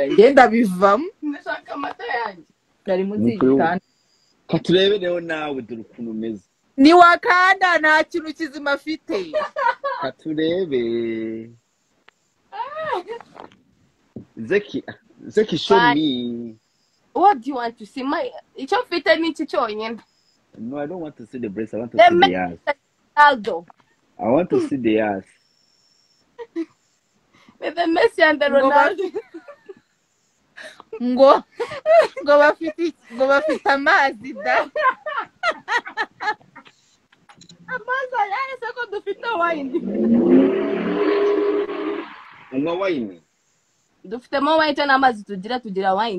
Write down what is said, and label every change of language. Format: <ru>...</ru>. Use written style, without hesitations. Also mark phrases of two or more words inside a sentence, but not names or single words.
<rw>Ngenda bivamo. Ndashaka amata yanjye. Dari munsi y'igitanda. Katurebe rero nawe dore ukuntu umeze. Ni wakanda nta kintu kizima afite.</rw> <en>Katurebe. Zeki show me. What do you want to see?</en> <rw>Icyo mfite ni iki cyonyine.</rw> <en>No, I don't want to see the breast. I want to see the ass. Aldo. I want to see the ass. With the Messi and the Ronaldo.</en> <rw>Ngo bafite amazi da. Amazi yahise ko dufite wine. Unywa wine? Dufitemo wine n'amazi tugira wine.</rw>